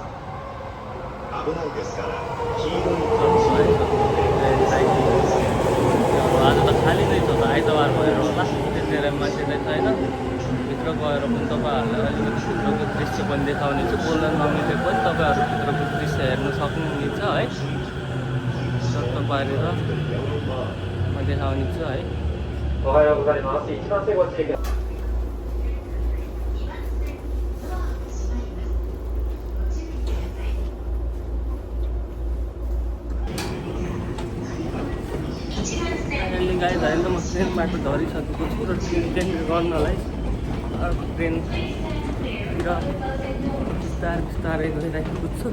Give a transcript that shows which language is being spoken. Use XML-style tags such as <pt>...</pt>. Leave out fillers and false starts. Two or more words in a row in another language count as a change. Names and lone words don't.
<ja>危ないですから黄色いタ</ja> <ne>आज त खाली नै छ त, आइतबार भएर होला, त्यतिखेर मान्छे नै छैन। भित्र गएर पनि तपाईँहरूलाई अलिकति भित्रको दृश्य पनि देखाउने छु। बोल्न नमिले पनि तपाईँहरू भित्रको दृश्य हेर्न सक्नुहुनेछ है। चट्ट पारेर म देखाउने छु है।</ne> <ja>おはようございます。1番線ご注意ください。</ja> <en>finally guys</en> <ne>अहिले त म ट्रेनबाट झरिसकेको छु र</ne> <en>train change</en> <ne>गर्नलाई अर्को ट्रेनतिर बिस्तारै गइराखेको छु।</ne>